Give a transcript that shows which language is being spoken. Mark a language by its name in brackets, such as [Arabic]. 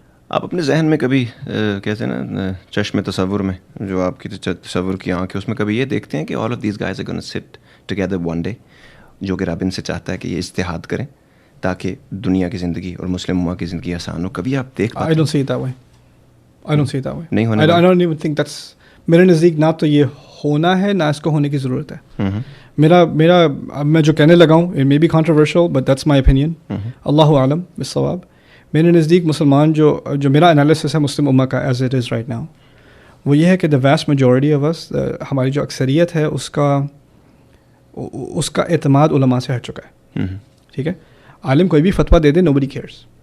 [Urdu] آپ اپنے ذہن میں کبھی کہتے ہیں نا چشم تصور میں, جو آپ کی تصور کی آنکھ ہے, اس میں کبھی یہ دیکھتے ہیں کہ [English] all of these guys are gonna sit together one day, [Urdu] جو کہ رب ان سے چاہتا ہے کہ یہ اجتہاد کریں تاکہ دنیا کی زندگی اور مسلم امہ کی زندگی آسان ہو. کبھی آپ دیکھ [English] I don't see it that way. I don't see it that way. [Urdu] نہیں ہونے [English] I don't even think that's [Urdu] میرے نزدیک نہ تو یہ ہونا ہے نہ اس کو ہونے کی ضرورت ہے. میرا میں جو کہنے لگا ہوں [English] it may be controversial but that's my opinion. [Urdu] اللہ عالم بالصواب. میرے نزدیک مسلمان جو میرا انالیسس ہے مسلم امہ کا [English] as it is right now [Urdu] وہ یہ ہے کہ [English] the vast majority of us [Urdu] ہماری جو اکثریت ہے اس کا اعتماد علماء سے ہٹ چکا ہے. ٹھیک ہے, عالم کوئی بھی فتویٰ دے دے [English] nobody cares.